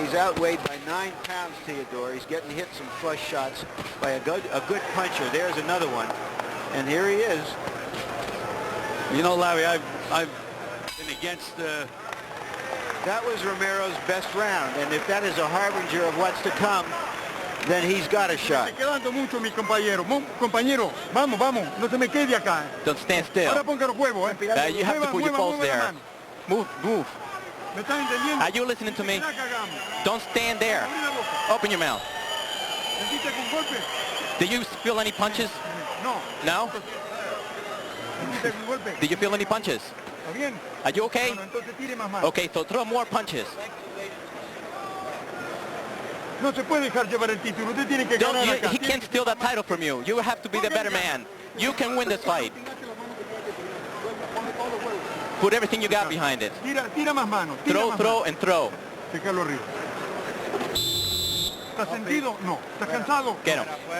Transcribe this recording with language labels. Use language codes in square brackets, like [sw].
[en] He's outweighed by 9 pounds, Tejedor. He's getting hit some flush shots by a good puncher. There's another one. And here he is. You know, Larry, I've been against... That was Romero's best round, and if that is a harbinger of what's to come, then he's got a shot. [es] Quedando mucho, mi compañero. Compañero, vamos, no se me quede acá. [en] Don't stand still. [es] Ahora ponga los huevos, [en] You have to put your balls there. Move. [es] ¿Me estás entendiendo? [en] Are you listening to me? Don't stand there. Open your mouth. [es] ¿Sentiste con golpe? [en] Do you feel any punches? [es] No. No? ¿Sentiste con golpe? [en] Did you feel any punches? [es] ¿Está bien? [en] Are you okay? [es] Bueno, entonces tire más. [en] Okay, so throw more punches. [es] No se puede dejar llevar el título. Usted tiene que ganar acá. [en] He can't steal that title from you. You have to be the better man. You can win this fight. Put everything you got behind it. [es] Tira más manos. [en] Throw, and throw. [es] Déjalo arriba. ¿Está sentido? No. ¿Está cansado? [en] Get him.